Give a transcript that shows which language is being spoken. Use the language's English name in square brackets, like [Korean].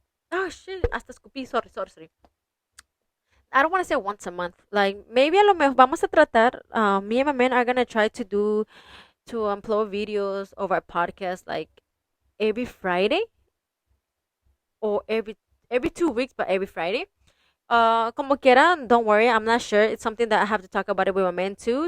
[English] Oh shit, [Spanish] hasta escupí, [English] sorry, sorry, sorry. I don't want to say once a month. Like maybe [Spanish] a lo mejor vamos a tratar. [English] Me and my man are gonna try to upload videos of our podcast like every Friday or every 2 weeks, but every Friday. [Spanish] Como quiera, [English] don't worry. I'm not sure. It's something that I have to talk about it with my man too.